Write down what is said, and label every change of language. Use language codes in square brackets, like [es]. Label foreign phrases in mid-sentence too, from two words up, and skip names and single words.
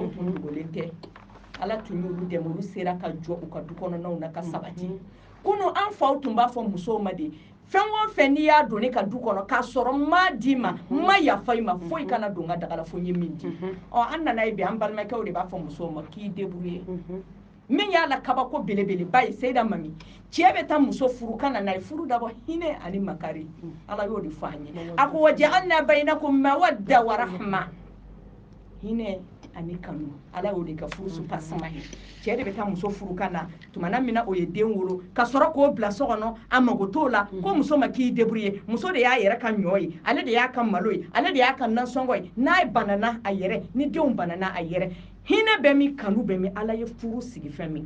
[bm] tun dogolen tɛ ala tun y'olu dɛmɛ olu sera ka jɔ u ka du kɔnɔnaw na ka sabati kunun an faw tun b'a fɔ musow ma de fɛn o fɛn n'i y'a don ne ka du kɔnɔ k'a sɔrɔ n m'a d'i ma n ma yafa i ma foyi kana don n ka daga la fo n ye min di an nana ye bi an balimakɛw de b'a fɔ musow ma k'i débrouiller min y'a la kabako belebeleba ye seyida mami cɛ bɛ taa muso furu ka na n'a ye furu dabɔ hinɛ ani makari ala y'o de fɔ an ye a ko [ar] وجعلنا بينكم مودة ورحمة [bm] hinɛ ani kanu ala y'o de ka furusu pasama ye cɛ de bɛ taa muso furu ka na tumana min na o ye den wolo ka sɔrɔ k'o bila so kɔnɔ a mago t'o la ko muso ma k'i débrouiller muso de y'a yɛrɛ ka ɲɔ ye ale de y'a ka malo ye ale de y'a ka nasɔngɔ ye n'a banana a yɛrɛ ni denw banana a yɛrɛ hinɛ bɛ min kanu bɛ min ala ye furu sigi fɛn min kan